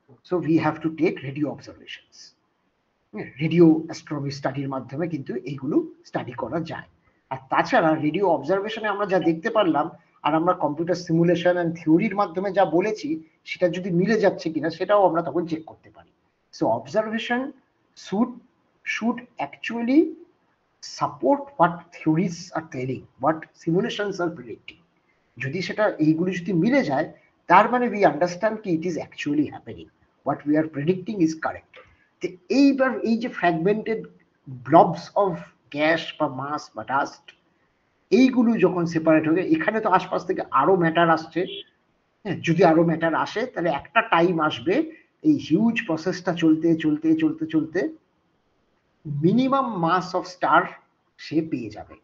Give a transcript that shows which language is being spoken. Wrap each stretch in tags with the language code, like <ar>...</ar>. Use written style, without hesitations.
<en>So we have to take radio observations.</en> <bn>Radio astronomy স্টাডির মাধ্যমে কিন্তু এইগুলো স্টাডি করা যায়। আর তাছাড়া রেডিও অবজারভেশনে আমরা যা দেখতে পারলাম আর আমরা কম্পিউটার সিমুলেশন অ্যান্ড থিওরির মাধ্যমে যা বলেছি সেটা যদি মিলে যাচ্ছে কিনা সেটাও আমরা তখন চেক করতে পারি।</bn> <en>So observation should actually support what theories are telling, what simulations are predicting.</en> <bn>যদি সেটা এইগুলো যদি মিলে যায়, তার মানে</bn> <en>we understand কি it is actually happening, what we are predicting is correct.</en> <bn>তো এইবার এই যে ফ্র্যাগমেন্টেড ব্লবস অফ গ্যাস বা মাস বা ডাস্ট, এইগুলো যখন সেপারেট হয়ে, এখানে তো আশপাশ থেকে আরো ম্যাটার আসছে। হ্যাঁ, যদি আরো ম্যাটার আসে তাহলে একটা টাইম আসবে এই হিউজ প্রসেসটা চলতে চলতে চলতে চলতে মিনিমাম মাস অফ স্টার সে পেয়ে যাবে।</bn>